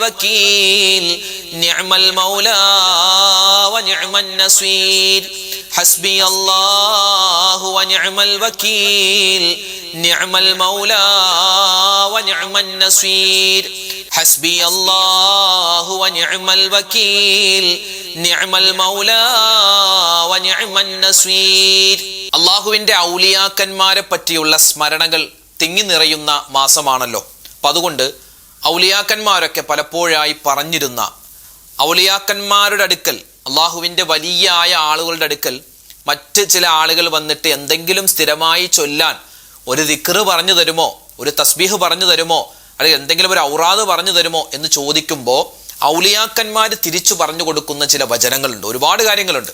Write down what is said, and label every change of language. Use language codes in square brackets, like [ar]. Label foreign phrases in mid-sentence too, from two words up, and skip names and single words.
[ar] الوكيل نعم المولى ونعم النصير حسبي الله ونعم الوكيل نعم المولى ونعم النصير حسبي الله ونعم الوكيل نعم المولى ونعم النصير [ml] അള്ളാഹുവിൻ്റെ ഔലിയാക്കന്മാരെ പറ്റിയുള്ള സ്മരണകൾ തിങ്ങി നിറയുന്ന മാസമാണല്ലോ. അപ്പം അതുകൊണ്ട് ഔലിയാക്കന്മാരൊക്കെ പലപ്പോഴായി പറഞ്ഞിരുന്ന ഔലിയാക്കന്മാരുടെ അടുക്കൽ, അള്ളാഹുവിൻ്റെ വലിയായ ആളുകളുടെ അടുക്കൽ മറ്റ് ചില ആളുകൾ വന്നിട്ട് എന്തെങ്കിലും സ്ഥിരമായി ചൊല്ലാൻ ഒരു ദിക്റ് പറഞ്ഞു തരുമോ, ഒരു തസ്ബീഹ് പറഞ്ഞു തരുമോ, അല്ലെങ്കിൽ എന്തെങ്കിലും ഒരു ഔറാദ് പറഞ്ഞു തരുമോ എന്ന് ചോദിക്കുമ്പോൾ ഔലിയാക്കന്മാർ തിരിച്ചു പറഞ്ഞു കൊടുക്കുന്ന ചില വചനങ്ങളുണ്ട്, ഒരുപാട് കാര്യങ്ങളുണ്ട്.